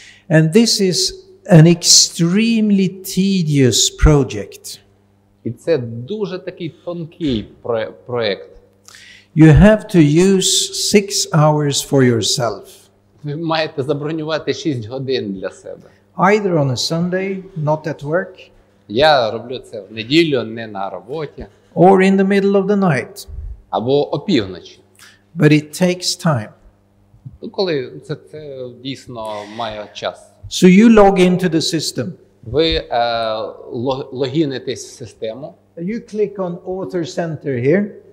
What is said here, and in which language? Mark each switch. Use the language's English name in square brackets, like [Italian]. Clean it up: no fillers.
[English] And this is an extremely tedious project. [Ukrainian] І це дуже такий тонкий проєкт. [English] You have to use 6 hours for yourself. [Ukrainian] Ви маєте забронювати 6 годин для себе. [English] Either on a Sunday, not at work, [Ukrainian] Я роблю це в неділю, не на роботі. [English] or in the middle of the night. [Ukrainian] Або опівночі. [English] But it takes time. [Ukrainian] Ну, коли це дійсно має час. [English] So you log into the system. [Ukrainian] Ви логінитесь в систему. [English] You click on Author Center here.